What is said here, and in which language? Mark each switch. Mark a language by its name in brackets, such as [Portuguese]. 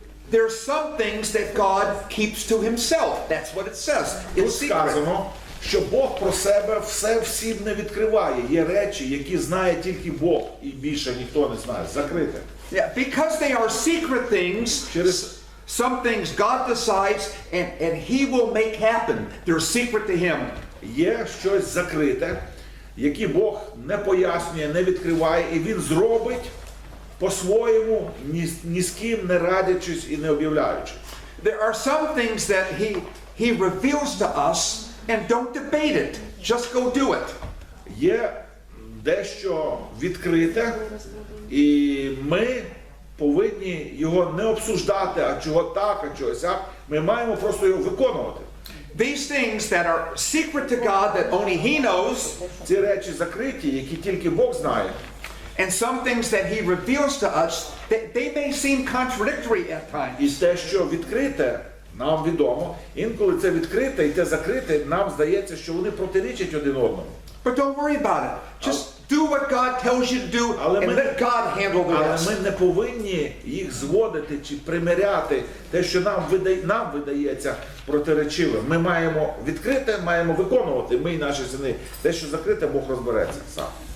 [English] There's some things that God keeps to himself. That's what it says. [Ukrainian] Тут [English] It's secret. [Ukrainian] сказано, що Бог про себе все всім не відкриває. Є речі, які знає тільки Бог, і більше ніхто не знає. Закрите. [English] Yeah, because they are secret things, some things God decides and he will make happen. They're secret to him. [Ukrainian] Є щось закрите, яке Бог не пояснює, не відкриває, і він зробить по-своєму, ні з ким не радячись і не об'являючи. [English] There are some things that he reveals to us and don't debate it. Just go do it. [Ukrainian] Є дещо відкрите, і ми повинні його не обсуждати, а чого так, а чогось так. Ми маємо просто його виконувати. [English] These things that are secret to God that only he knows, [Ukrainian] Ці речі закриті, які тільки Бог знає. [English] and some things that he reveals to us, they may seem contradictory at times. [Ukrainian] І те, що відкрите, нам відомо. Інколи це відкрите і те закрите, нам здається, що вони протирічать один одному. [English] But don't worry about it. Just do what God tells you to do and let God handle the [Ukrainian] Але [English] rest. [Ukrainian] ми не повинні їх зводити чи примиряти те, що нам видається протиречивим. Ми маємо відкрите, маємо виконувати, ми і наші сини. Те, що закрите, Бог розбереться сам.